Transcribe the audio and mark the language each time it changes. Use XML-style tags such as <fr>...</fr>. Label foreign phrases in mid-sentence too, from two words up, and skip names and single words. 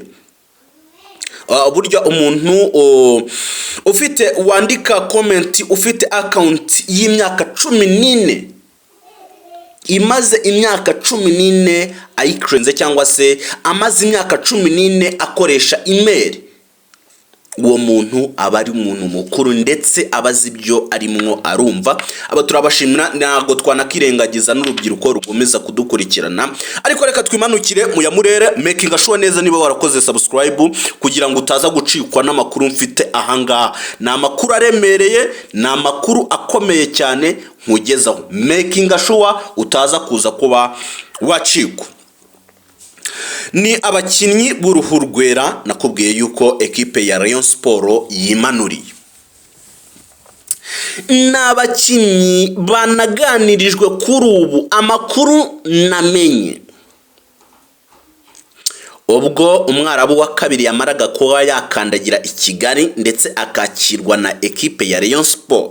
<rw>Burya umuntu ufite wandika comment ufite account y'imyaka 14 imaze imyaka 14 ayikrenze, cyangwa se amaze imyaka 14 akoresha email, uwo muntu aba ari umuntu mukuru ndetse abazi ibyo arimwo arumva. Aba turabashimira, ntago twanakirengagiza n'urubyiruko rukomeza kudukurikirana. Ariko reka twimanukire mu Yamurere,</rw> <en>making sure</en> <rw>neza niba warakoze subscribe kugira ngo utaza gucikwa n'amakuru mfite ahangaha. Ni amakuru aremereye, ni amakuru akomeye cyane nkugezaho,</rw> <en>making sure</en> <rw>utaza kuza kuba wacikwa. Ni abakinnyi b'uruhu rwera nakubwiye yuko ekipe ya Rayon Sport yimanuriye. N'abakinnyi banaganirijwe kuri ubu, amakuru namenye ubwo umwarabu wa kabiri yamaraga kuba yakandagira i Kigali ndetse akakirwa na ekipe ya Rayon Sport.</rw>